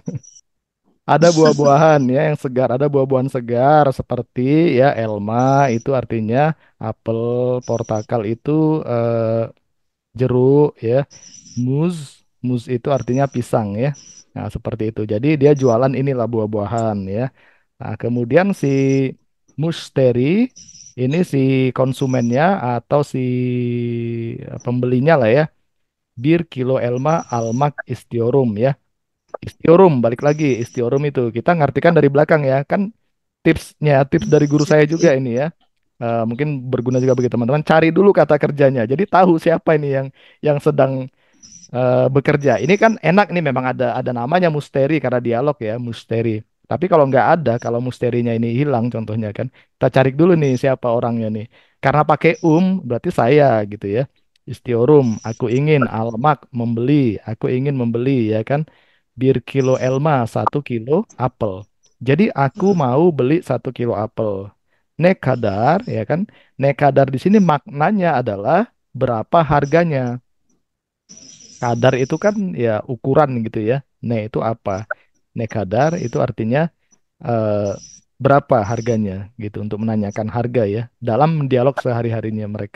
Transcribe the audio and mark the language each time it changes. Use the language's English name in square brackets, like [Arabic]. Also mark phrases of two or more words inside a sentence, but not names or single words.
[Indonesian] Ada buah-buahan ya yang segar, ada buah-buahan segar seperti ya elma itu artinya apel, portakal itu jeruk ya. Muz, muz itu artinya pisang ya. Nah, seperti itu. Jadi dia jualan inilah buah-buahan ya. Nah, kemudian si musteri ini si konsumennya atau si pembelinya lah ya. [Turkish] Bir kilo elma almak istiorum ya. Istiorum, balik lagi. [Indonesian] Istiorum itu kita ngartikan dari belakang ya. Kan tips dari guru saya juga ini ya. Mungkin berguna juga bagi teman-teman. Cari dulu kata kerjanya. Jadi tahu siapa ini yang sedang bekerja. Ini kan enak nih memang ada namanya musteri karena dialog ya, musteri. Tapi kalau nggak ada, kalau musterinya ini hilang contohnya kan, kita cari dulu nih siapa orangnya nih. Karena pakai berarti saya gitu ya. Istiorum, aku ingin almak membeli, aku ingin membeli ya kan. [Turkish] Bir kilo elma [Indonesian] 1 kilo apel. Jadi aku mau beli 1 kilo apel. Nekadar ya kan. Nekadar di sini maknanya adalah berapa harganya. Kadar itu kan ya ukuran gitu ya. Ne itu apa? [Turkish] Ne kadar [Indonesian] itu artinya eh, berapa harganya gitu untuk menanyakan harga ya dalam dialog sehari-harinya mereka.